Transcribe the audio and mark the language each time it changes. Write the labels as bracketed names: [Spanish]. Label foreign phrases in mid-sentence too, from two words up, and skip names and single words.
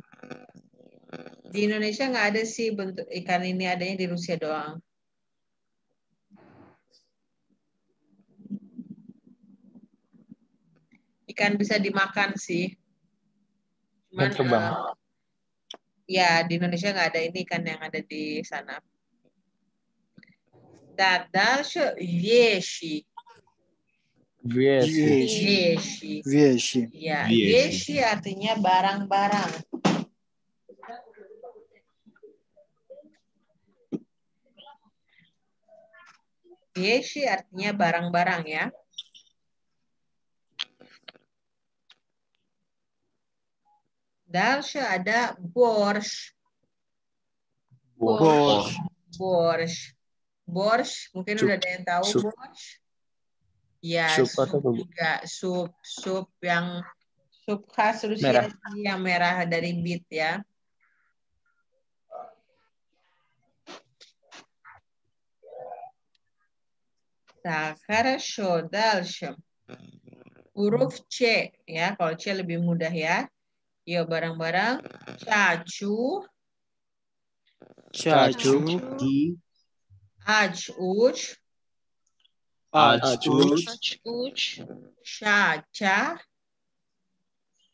[Indonesian] Di Indonesia nggak ada sih bentuk ikan ini, adanya di Rusia doang. Ikan bisa dimakan sih. Cuman ya di Indonesia nggak ada ini ikan yang ada di sana. [Russian] Дальше вещи. Вещи. Вещи. [Indonesian] Ya, вещи artinya barang-barang. Вещи artinya barang-barang ya. [Russian] Дальше ada борщ. [Indonesian] Borsch, mungkin udah ada yang tahu borsch. Ya, sup juga, sup yang sup khas Rusia yang merah dari beet ya. [Russian] Так, хорошо, дальше. [Indonesian] Huruf C ya, kalau C lebih mudah ya. Yuk barang-barang. Cacu. Acuch. Caca.